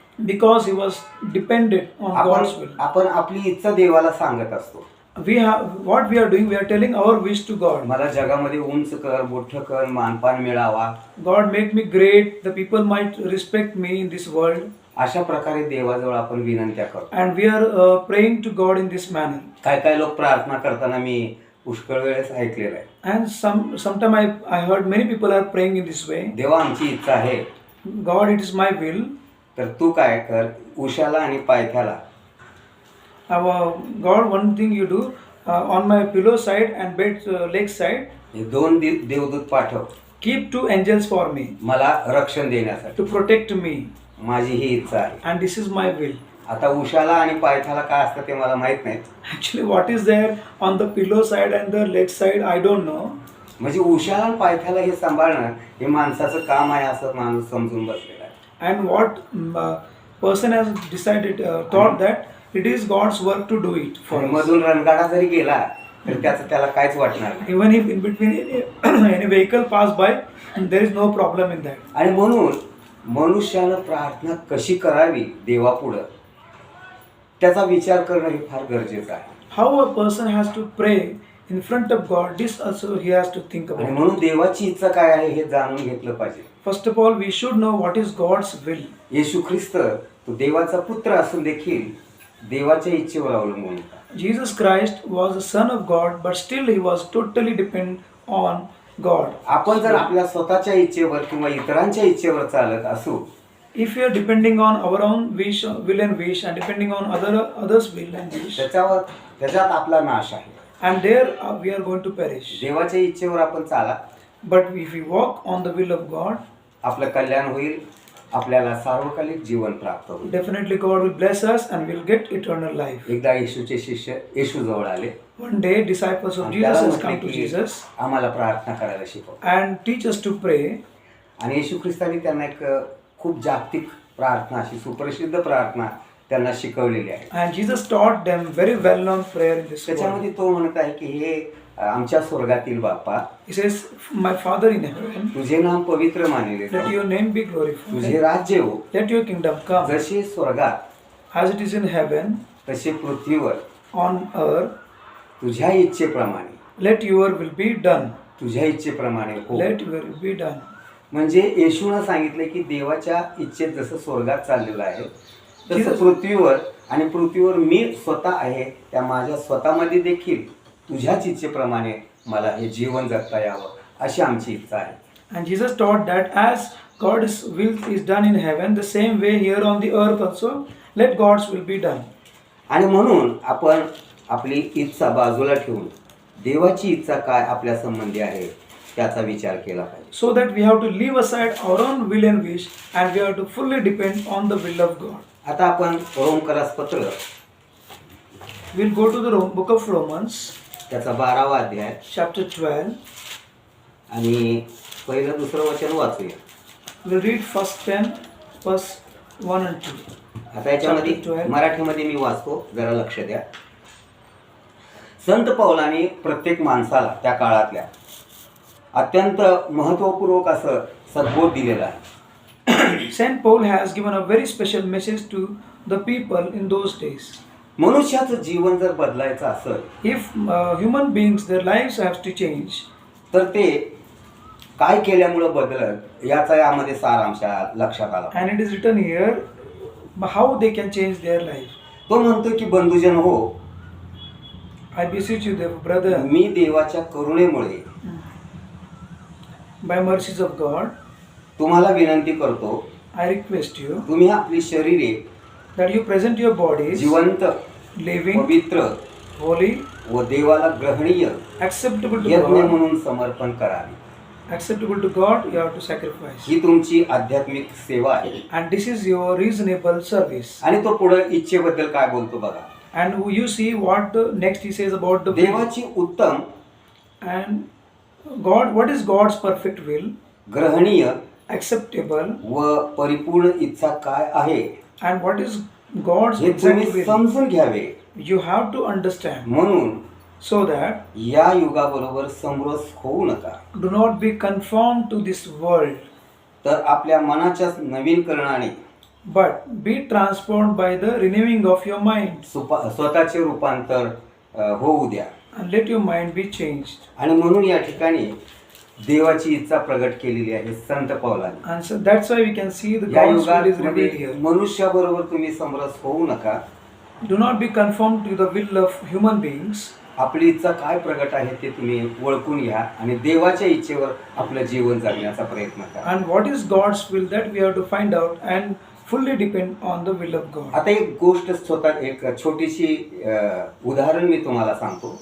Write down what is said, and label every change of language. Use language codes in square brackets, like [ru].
[en] Because he was dependent on God's will. [mr] आपण आपली इच्छा देवाला सांगत असतो. [en] We have what we are doing. We are telling our wish to God. [mr] मला जगामध्ये उंच कर, मोठं कर, मानपान मिळावा. [en] God make me great. The people might respect me in this world. [mr] अशा प्रकारे देवाजवळ आपण विनंत्या करतो. [en] And we are praying to God in this manner. [mr] काय लोक प्रार्थना करताना मी पुष्कळ वेळेस ऐकलेलं आहे. [en] And sometime I heard many people are praying in this way. [mr] देवा आमची इच्छा आहे. [en] God, it is my will. [mr] तर तू काय कर, उशाला आणि पायथ्याला [en] God, one thing you do on my pillow side and bed leg side. [mr] हे दोन देवदूत पाठव. [en] Keep 2 angels for me. [mr] मला रक्षण देण्यासाठी. [en] To protect me. [mr] माझी ही इच्छा आहे. [en] And this is my will. [mr] आता उशाला आणि पायथ्याला काय असतं ते मला माहित नाही. [en] Actually, what is there on the pillow side and the leg side, I don't know. [mr] म्हणजे उशाला आणि पायथ्याला हे सांभाळणं हे माणसाचं काम आहे असं माणूस समजून बसलेला आहे. [en] And what person has decided, thought that it is God's work to do it for us. [mr] मधून रणगाडा जरी गेला तर त्याला काहीच वाटणार नाही. [en] Even if in between any vehicle pass by, there is no problem in that. [mr] आणि म्हणून मनुष्यानं प्रार्थना कशी करावी देवापुढं त्याचा विचार करणं हे फार गरजेचं आहे. [en] How a person has to pray in front of God, this also he has to think [mr] आणि [en] about. [mr] म्हणून देवाची इच्छा काय आहे हे जाणून घेतलं पाहिजे. [en] First of all, we should know what is God's will. [mr] येशू ख्रिस्त तो देवाचा पुत्र असून देखील देवाच्या इच्छेवर अवलंबून होता. [en] Jesus Christ was the Son of God, but still he was totally dependent on God. [mr] आपण जर आपल्या स्वतःच्या इच्छेवर किंवा इतरांच्या इच्छेवर चालत असू, [en] If we are depending on our own will and wish, and depending on others' will and wish, [mr] त्याच्यात आपला नाश आहे. [en] and there we are going to perish. [mr] देवाच्या इच्छेवर आपण चाला. [en] But if we walk on the will of God, [mr] आपलं कल्याण होईल, आपल्याला सार्वकालिक जीवन प्राप्त होईल. [en] definitely God will bless us and we'll get eternal life. [mr] एकदा येशूचे शिष्य येशू जवळ आले. [en] One day, disciples of [mr] आणि [en] Jesus [mr] त्याला [en] has [mr] म्हटले [en] come to [mr] की [en] Jesus [mr] आम्हाला प्रार्थना करायला शिकव. [en] and teach us to pray. [mr] आणि येशू ख्रिस्तांनी त्यांना एक खूप जागतिक प्रार्थना, अशी सुप्रसिद्ध प्रार्थना त्यांना शिकवलेली आहे. [en] And Jesus taught them very well-known prayer in this world. [mr] त्याच्यामध्ये तो म्हणत आहे की हे आमच्या स्वर्गातील बाप्पा, [en] He says, "My Father in heaven, [mr] तुझे नाम पवित्र मानले [en] let [mr] जाओ, [en] your name be [mr] तुझे [en] glorified. [mr] राज्य हो, [en] Let your kingdom come, [mr] जसे स्वर्गात [en] as it is in heaven, [mr] तसे पृथ्वीवर [en] on earth. [mr] तुझ्या इच्छेप्रमाणे, [en] Let your will be done. [mr] तुझ्या इच्छेप्रमाणे हो. [en] Let your will be done." [mr] म्हणजे येशूनं सांगितले की देवाच्या इच्छेत जसं स्वर्गात चाललेलं आहे तसं [en] Jesus- [mr] पृथ्वीवर, आणि पृथ्वीवर मी स्वतः आहे, त्या माझ्या स्वतःमध्ये देखील तुझ्याच इच्छेप्रमाणे मला हे जीवन जगता यावं, अशी आमची इच्छा आहे. [en] And Jesus taught that as God's will is done in heaven, the same way here on the earth also, let God's will be done. [mr] आणि म्हणून आपण आपली इच्छा बाजूला ठेवून देवाची इच्छा काय आपल्या संबंधी आहे त्याचा विचार केला पाहिजे. [en] So that we have to leave aside our own will and wish, and we have to fully depend on the will of God. [mr] आता आपण रोमकरास पत्र [en] We'll go to the book of Romans, [mr] त्याचा 12वा अध्याय [en] chapter 12. [mr] आणि पहिलं दुसरं वचन वाचूया. [en] We'll read first 10, verse 1 and 2. [mr] आता याच्यामध्ये [en] Chapter 12. [mr] मराठीमध्ये मी वाचतो, जरा लक्ष द्या. संत पौलाने प्रत्येक माणसाला त्या काळातल्या अत्यंत महत्त्वपूर्वक असं सद्बोध दिलेला आहे. [en] Saint Paul has given a very special message to the people in those days. [mr] मनुष्याचं जीवन जर बदलायचं असेल [en] If human beings, their lives have to change, [mr] तर ते काय केल्यामुळं बदलत याचा यामध्ये सारांश लक्षात आला. [en] and it is written here how they can change their life. [mr] तो म्हणतो की बंधुजन हो, [en] I beseech you, therefore, brother, [mr] मी देवाच्या करुणेमुळे [en] by mercies of God, [mr] तुम्हाला विनंती करतो, [en] I request you [mr] तुम्ही आपली शरीरे [en] that you present your bodies [mr] जिवंत, [en] living, [mr] पवित्र [en] holy, [mr] व देवाला ग्रहणीय [en] acceptable to [mr] यज्ञ [en] God. [mr] म्हणून समर्पण करावे. [en] Acceptable to God, you have to sacrifice. [mr] ही तुमची आध्यात्मिक सेवा आहे. [en] And this is your reasonable service. [mr] आणि तो पुढे इच्छेबद्दल काय बोलतो बघा. [en] And you see what the next he says about the will. [mr] देवाची उत्तम, [en] And God, what is God's perfect will? [mr] ग्रहणीय [en] Acceptable. [mr] व परिपूर्ण इच्छा काय आहे [en] And what is God's [mr] हे [en] exact [mr] तुम्ही [en] will? [mr] समजून घ्यावे. [en] You have to understand, [mr] म्हणून [en] so that [mr] या युगाबरोबर समरस होऊ नका, [en] do not be conformed to this world, [mr] तर आपल्या मनाच्याच नवीनकरणाने [en] but be transformed by the renewing of your mind, [mr] स्वतःचे रूपांतर होऊ द्या. [en] and let your mind be changed. [mr] आणि म्हणून या ठिकाणी देवाची इच्छा प्रगट केलेली आहे संत पौलाने. [en] And so that's why we can see the [mr] या [en] God's will is [mr] युगात [en] revealed here. [mr] मनुष्याबरोबर तुम्ही समरस होऊ नका. [en] Do not be conformed to the will of human beings. [mr] आपली इच्छा काय प्रगट आहे ते तुम्ही ओळखून घ्या आणि देवाच्या इच्छेवर आपलं जीवन जगण्याचा प्रयत्न करा. [en] And what is God's will, that we have to find out and fully depend on the will of God. [mr] आता एक गोष्ट स्वतः एक छोटीशी उदाहरण मी तुम्हाला सांगतो